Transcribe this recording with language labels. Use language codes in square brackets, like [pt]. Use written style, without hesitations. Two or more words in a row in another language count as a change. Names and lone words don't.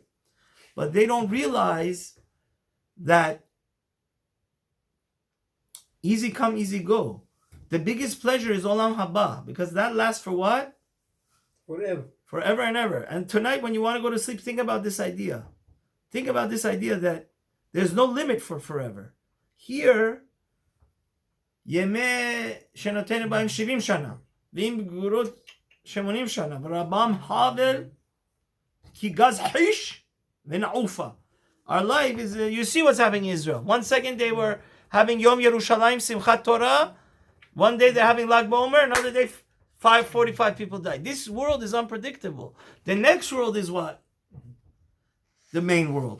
[en] But they don't realize that easy come, easy go. The biggest pleasure is [he] עולם הבא, [en] because that lasts for what? Forever and ever. And tonight when you want to go to sleep, think about this idea. Think about this idea that there's no limit for forever. Here, [he] ימי שנותינו בהם 70 שנה, ואם גבורות 80 שנה, ורהבם הבל, כי גז חיש, ונעפה. [en] Our life is, you see what's happening in Israel. 1 second they were having Yom Yerushalayim, Simchat Torah. One day they're having Lag BaOmer, another day 45 people died. This world is unpredictable. The next world is what? The main world.